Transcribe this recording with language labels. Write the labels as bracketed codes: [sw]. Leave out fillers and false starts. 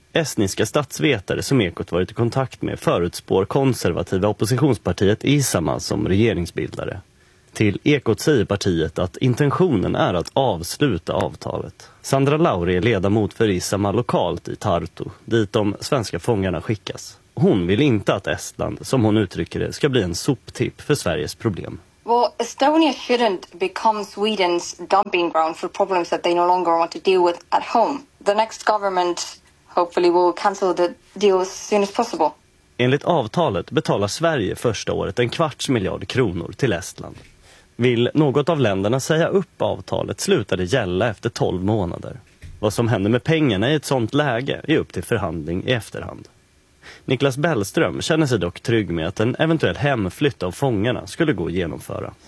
[sv] Estniska statsvetare som Ekot varit i kontakt med förutspår konservativa oppositionspartiet Isamaa som regeringsbildare. Till Ekot säger partiet att intentionen är att avsluta avtalet. Sandra Lauri är ledamot för Isamaa lokalt i Tartu, dit de svenska fångarna skickas. Hon vill inte att Estland, som hon uttrycker det, ska bli en soptipp för Sveriges problem. [en] Well, Estonia shouldn't become Sweden's dumping ground for problems that they no longer want to deal with at home. The next government hopefully will cancel the deal as soon as possible. [sv] Enligt avtalet betalar Sverige första året 250 miljoner kronor till Estland. Vill något av länderna säga upp avtalet slutar det gälla efter 12 månader. Vad som händer med pengarna i ett sånt läge är upp till förhandling i efterhand. Niklas Bellström känner sig dock trygg med att en eventuell hemflytt av fångarna skulle gå att genomföra.